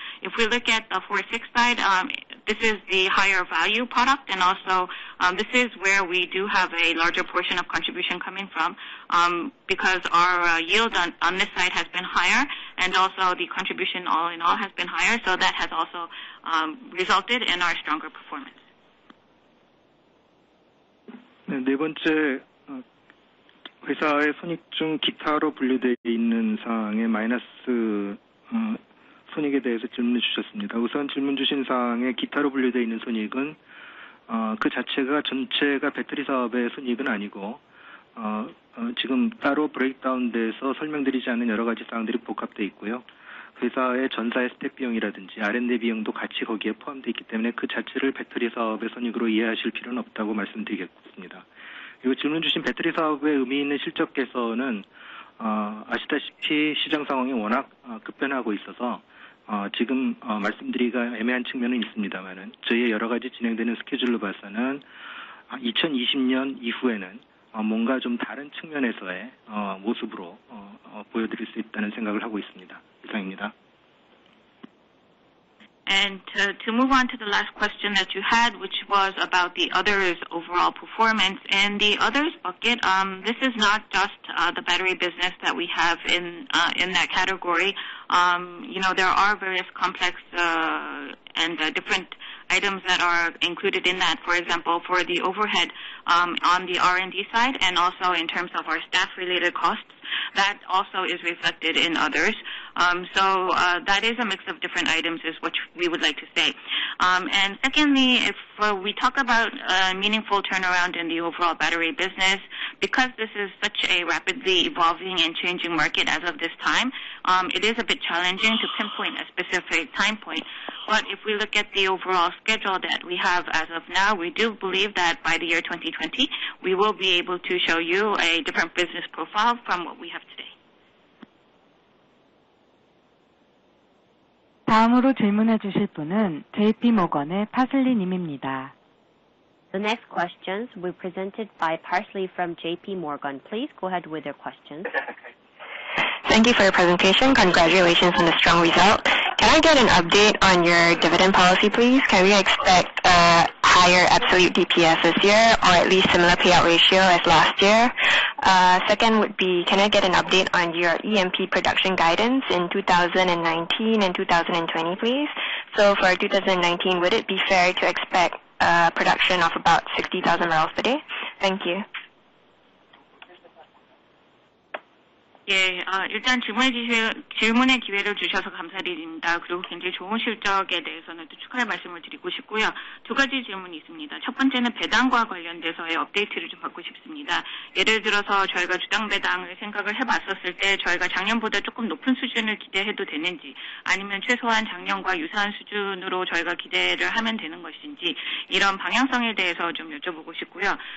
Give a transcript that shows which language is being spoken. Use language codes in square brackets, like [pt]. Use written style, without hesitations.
[en] If we look at the 4-6 side, this is the higher value product, and also this is where we do have a larger portion of contribution coming from, because our yield on this side has been higher, and also the contribution all in all has been higher, so that has also resulted in our stronger performance. [ko] 네 번째, 회사의 손익 중 기타로 분류되어 있는 사항의 마이너스 손익에 대해서 질문을 주셨습니다. 우선 질문 주신 사항의 기타로 분류되어 있는 손익은 그 자체가 전체가 배터리 사업의 손익은 아니고 지금 따로 브레이크다운돼서 설명드리지 않은 여러 가지 사항들이 복합되어 있고요. 회사의 전사의 스텝 비용이라든지 R&D 비용도 같이 거기에 포함되어 있기 때문에 그 자체를 배터리 사업의 손익으로 이해하실 필요는 없다고 말씀드리겠습니다. 그리고 질문 주신 배터리 사업의 의미 있는 실적 개선은 아시다시피 시장 상황이 워낙 급변하고 있어서 지금 말씀드리기가 애매한 측면은 있습니다만은 저희의 여러 가지 진행되는 스케줄로 봐서는 2020년 이후에는 뭔가 좀 다른 측면에서의 모습으로 보여드릴 수 있다는 생각을 하고 있습니다. 이상입니다. [en] And to move on to the last question that you had, which was about the others overall performance. In the others bucket, this is not just the battery business that we have in that category. There are various complex and different items that are included in that. For example, for the overhead on the R&D side, and also in terms of our staff-related costs, that also is reflected in others. So that is a mix of different items is what we would like to say. And secondly, if we talk about a meaningful turnaround in the overall battery business, because this is such a rapidly evolving and changing market as of this time, it is a bit challenging to pinpoint a specific time point. But if we look at the overall schedule that we have as of now, we do believe that by the year 2020, we will be able to show you a different business profile from what we have today. [ko] 다음으로 질문해 주실 분은 JP모건의 파슬리 님입니다. [en] The next questions will be presented by Parsley from JP Morgan. Please go ahead with your questions. Thank you for your presentation. Congratulations on the strong result. Can I get an update on your dividend policy, please? Can we expect a higher absolute DPS this year, or at least similar payout ratio as last year? Second would be, can I get an update on your EMP production guidance in 2019 and 2020, please? So for 2019, would it be fair to expect production of about 60,000 barrels per day? Thank you. [ko] 예, 일단 질문의 기회를 주셔서 감사드립니다. 그리고 굉장히 좋은 실적에 대해서는 또 축하의 말씀을 드리고 싶고요. 두 가지 질문이 있습니다. 첫 번째는 배당과 관련돼서의 업데이트를 좀 받고 싶습니다. 예를 들어서 저희가 주당 배당을 생각을 해봤었을 때 저희가 작년보다 조금 높은 수준을 기대해도 되는지, 아니면 최소한 작년과 유사한 수준으로 저희가 기대를 하면 되는 것인지, 이런 방향성에 대해서 좀 여쭤보고 싶고요.